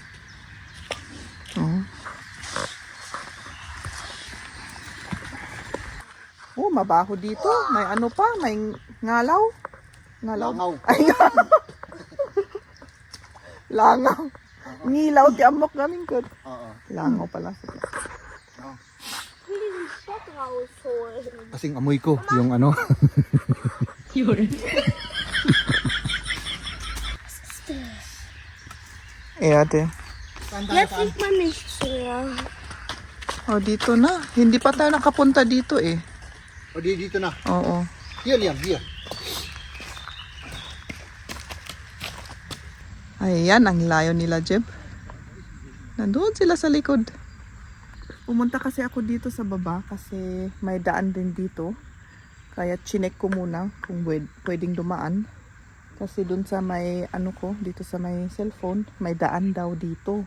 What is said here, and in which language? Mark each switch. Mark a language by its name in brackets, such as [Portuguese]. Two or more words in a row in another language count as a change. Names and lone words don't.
[Filipino] Oh, mabaho dito. May ano pa, may ngalaw. Langaw. Ay, ngalaw. Langaw. Ngilaw, di amok namin ko. Oo. Langaw pala. [German] Ich will diesen Stock rausholen. [Filipino] Kasing amoy ko, yung ano. [German] Erde. Jetzt sieht man nichts mehr. [Filipino] Oh, dito na. Hindi pa tayo nakapunta dito eh. O dito na. Oo. [English] Here, Liam, here. [Filipino] Ayan, ang layo nila, Jeb. Nandoon sila sa likod. Pumunta kasi ako dito sa baba kasi may daan din dito. Kaya chinek ko muna kung pwedeng dumaan. Kasi dun sa may ano ko, dito sa may cellphone, may daan daw dito.